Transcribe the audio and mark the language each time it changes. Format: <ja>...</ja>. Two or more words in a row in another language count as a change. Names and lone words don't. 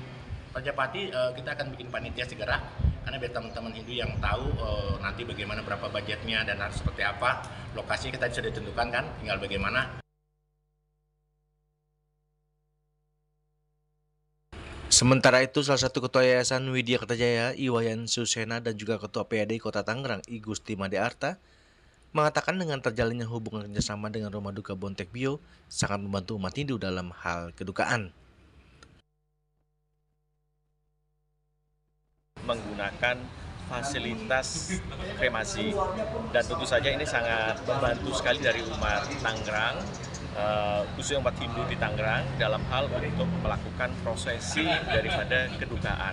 <id>Prajapati kita akan bikin panitia segera, karena biar teman-teman Hindu yang tahu nanti bagaimana, berapa budgetnya dan harus seperti apa. Lokasinya kita sudah ditentukan kan, tinggal bagaimana. Sementara itu, salah satu Ketua Yayasan Widya Kertajaya, Iwayan Susena, dan juga Ketua PHDI Kota Tangerang, I Gusti Made Arta, mengatakan dengan terjalinnya hubungan kerjasama dengan rumah duka Boen Tek Bio sangat membantu umat Hindu dalam hal kedukaan. Menggunakan fasilitas kremasi, dan tentu saja ini sangat membantu sekali dari umat Tangerang, khususnya umat Hindu di Tangerang, dalam hal untuk melakukan prosesi daripada kedukaan.</id>